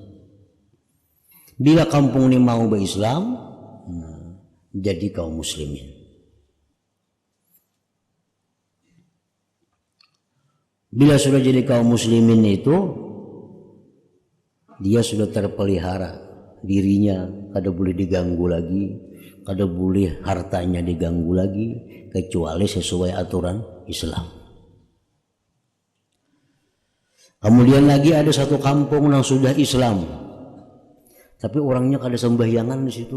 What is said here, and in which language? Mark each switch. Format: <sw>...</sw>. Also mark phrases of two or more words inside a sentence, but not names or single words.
<bjn>Bila kampung ini mau berislam, jadi kaum muslimin. Bila sudah jadi kaum muslimin itu, dia sudah terpelihara dirinya, kada boleh diganggu lagi, kada boleh hartanya diganggu lagi, kecuali sesuai aturan Islam. Kemudian lagi ada satu kampung yang sudah Islam, tapi orangnya kada sembahyangan di situ.</bjn>